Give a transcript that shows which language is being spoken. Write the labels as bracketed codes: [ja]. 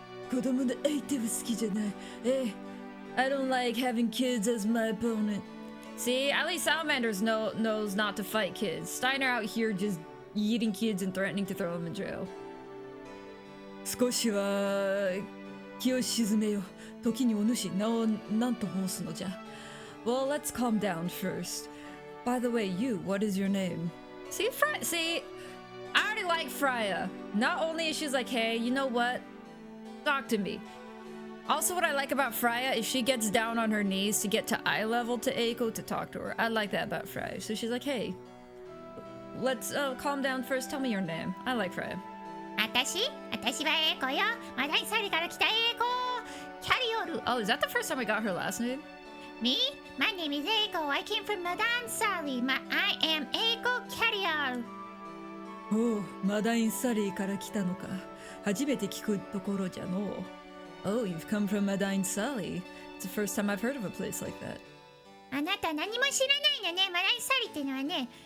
[ja] 子供の相手は好きじゃない。 [en] I don't like having kids as my opponent. See, at least Salamanders knows not to fight kids. Steiner out here just eating kids and threatening to throw them in jail. [ja] 少しは気を鎮めよ。時にお主名を何と申すのじゃ。 [en] Well, let's calm down first. By the way, you, what is your name? See, I already like Freya. Not only is she like, hey, you know what? Talk to me. Also, what I like about Freya is she gets down on her knees to get to eye level to Eiko to talk to her. I like that about Freya. So she's like, hey, let's calm down first. Tell me your name. I like Freya. [ja] 私はエイコよ。マダイサリから来たエイコ。キャリオル。 [en] Oh, is that the first time I got her last name? Me? My name is Eiko. I came from Madan Sali. I am Eiko Carrier. [ja] おう、マダインサリーから来たのか。初めて聞くところじゃの。 [en] Oh, you've come from Madain Sali. It's the first time I've heard of a place like that. [ja] あなた何も知らないのね。マダインサリってのはね。